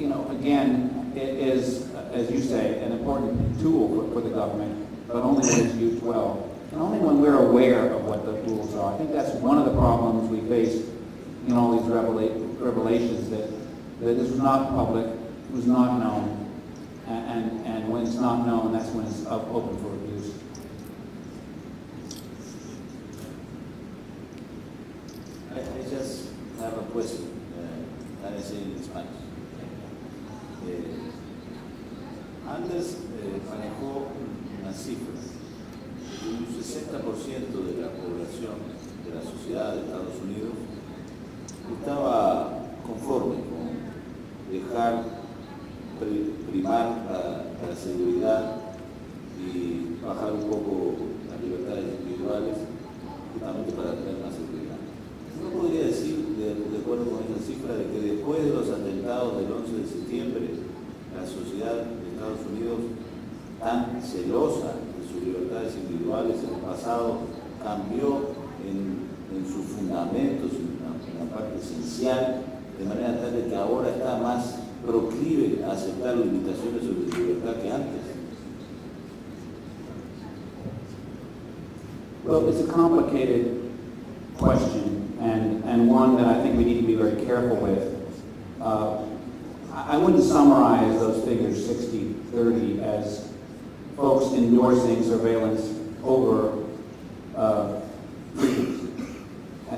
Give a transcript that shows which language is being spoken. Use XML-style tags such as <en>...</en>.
<en>again, it is, as you say, an important tool for the government, but only when it's used well, and only when we're aware of what the rules are. I think that's one of the problems we face in all these revelations, that this was not public, it was not known, and when it's not known, that's when it's open for abuse. I just have a question, and I say in Spanish.</en> <es>Anders manejó una cifra. Un 60% de la población de la sociedad de Estados Unidos estaba conforme con dejar primar la seguridad y bajar un poco las libertades individuales, justamente para tener más seguridad. ¿No podría decir, de acuerdo con esa cifra, de que después de los atentados del 11 de septiembre, la sociedad de Estados Unidos, tan celosa de sus libertades individuales en el pasado, cambió en sus fundamentos, en una parte esencial, de manera tal de que ahora está más proclive a aceptar limitaciones sobre su libertad que antes?</es> <en>Well, it's a complicated question, and one that I think we need to be very careful with. I wouldn't summarize those figures 60-30 as folks endorsing surveillance over freedoms. I</en>